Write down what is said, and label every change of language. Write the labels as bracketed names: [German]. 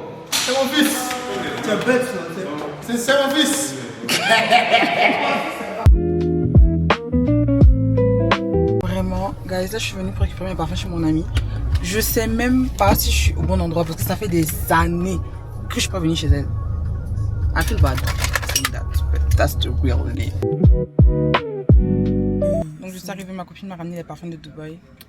[French] C'est mon fils. Tu es bête, c'est mon fils. Vraiment, guys, là je suis venue pour récupérer mes parfums chez mon ami. Je sais même pas si je suis au bon endroit parce que ça fait des années que je suis pas venue chez elle. [English] I feel bad saying that, but that's the real name. [French] Donc je suis arrivée, ma copine m'a ramené les parfums de Dubaï.